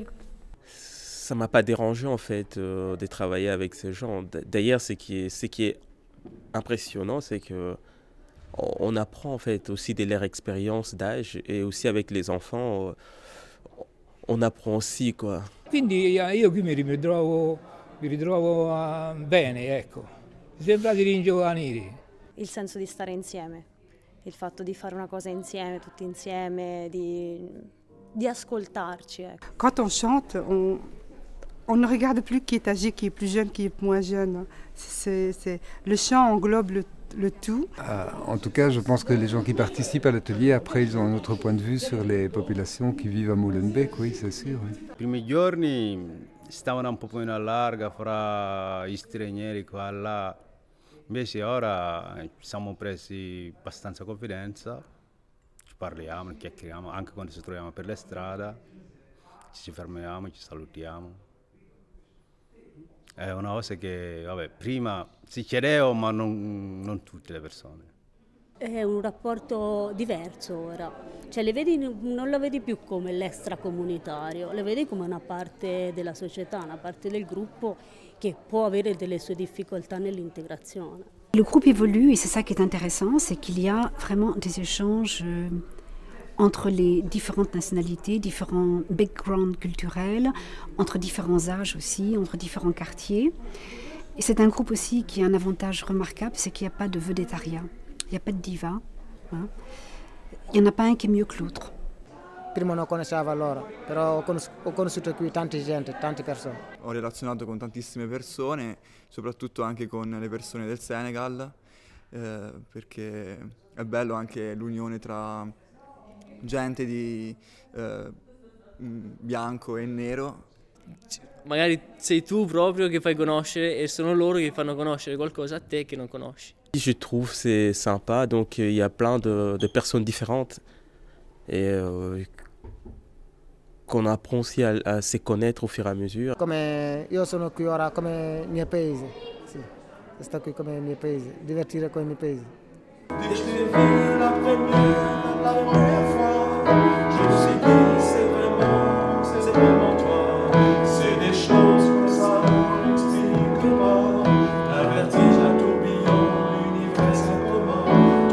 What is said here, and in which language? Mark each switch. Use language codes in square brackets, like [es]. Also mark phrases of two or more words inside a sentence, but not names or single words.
[fr] Ça m'a pas dérangé en fait de travailler avec ces gens. D'ailleurs, ce qui est impressionnant, c'est que on apprend en fait aussi de leur expérience d'âge, et aussi avec les enfants, on apprend aussi quoi. [it] Quindi io qui mi ritrovo bene, ecco. Mi sembra di ringiovanire. Il senso di stare insieme, il fatto di fare una cosa insieme, tutti insieme, di ascoltarci. Ecco. [fr] Quand on chante, On ne regarde plus qui est âgé, qui est plus jeune, qui est moins jeune. Le chant englobe le tout. En tout cas, je pense que les gens qui participent à l'atelier, après, ils ont un autre point de vue sur les populations qui vivent à Molenbeek, oui, c'est sûr. Oui. [it] I primi giorni stavano un po' in allarga fra gli stranieri qua e là, invece ora ci siamo presi abbastanza confidenza, ci parliamo, chiacchieriamo, anche quando ci troviamo per le strade, ci fermiamo, ci salutiamo. È una cosa che, vabbè, prima si chiedeva, ma non tutte le persone. È un rapporto diverso ora, cioè non lo vedi più come l'extracomunitario, le vedi come una parte della società, una parte del gruppo che può avere delle sue difficoltà nell'integrazione. [fr] Le groupe évolue et c'est ça qui est intéressant, c'est qu'il y a vraiment des échanges entre les différentes nationalités, différents backgrounds culturels, entre différents âges aussi, entre différents quartiers. Et c'est un groupe aussi qui a un avantage remarquable, c'est qu'il n'y a pas de vedettariat, il n'y a pas de diva. Hein. Il n'y en a pas un qui est mieux que l'autre. [it] Prima non conoscevo loro, però ho conosciuto qui tante gente, tante persone. Ho relazionato con tantissime persone, soprattutto anche con le persone del Senegal, perché è bello anche l'unione tra gente di bianco e nero. Magari sei tu proprio che fai conoscere e sono loro che fanno conoscere qualcosa a te che non conosci. [fr] Je trouve c'est sympa, donc il y a plein de personnes différentes et qu'on apprend aussi à se connaître au fur et à mesure. [it] Come io sono qui ora come mio paese, sì, sto qui come mio paese, divertire con il mio paese. [fr] Dès que je t'ai vu la première fois, je me suis dit c'est vraiment toi. C'est des choses comme ça qu'on n'explique pas. Un vertige, un tourbillon, l'univers c'est comment.